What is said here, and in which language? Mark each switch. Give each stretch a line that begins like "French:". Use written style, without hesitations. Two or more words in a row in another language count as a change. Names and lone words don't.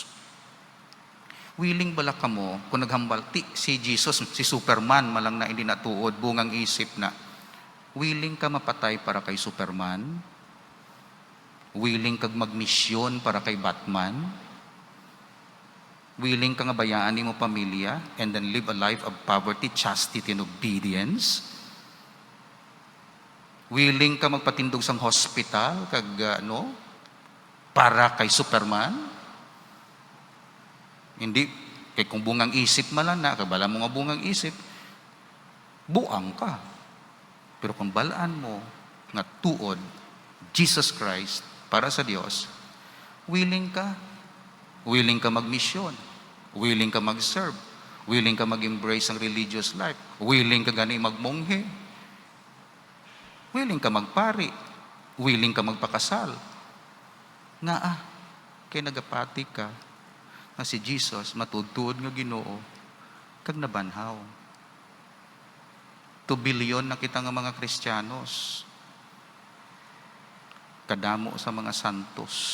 Hiligaynon: Willing bala kamo, kung naghambal, si Jesus, si Superman, malang na hindi natuod, bungang isip na, willing ka mapatay para kay Superman? Willing kag magmisyon para kay Batman? Willing ka nga bayaan mo pamilya
English: and then live a life of poverty, chastity, and obedience?
Hiligaynon: Willing ka magpatindog sang hospital para kay Superman? Hindi. Kay kung bungang isip malan na, kabala mo nga bungang isip, buang ka. Pero kung balaan mo nga tuod, Jesus Christ, para sa Diyos, willing ka magmisyon, willing ka mag-serve, willing ka mag-embrace ang
English: religious life,
Hiligaynon: willing ka gani magmonghe, willing ka magpari, willing ka magpakasal. Kay nagapati ka na si Jesus matudtuod nga Ginoo kag nabanhaw. 2 billion na kita nga mga Kristiyanos, kadamo sa mga santos.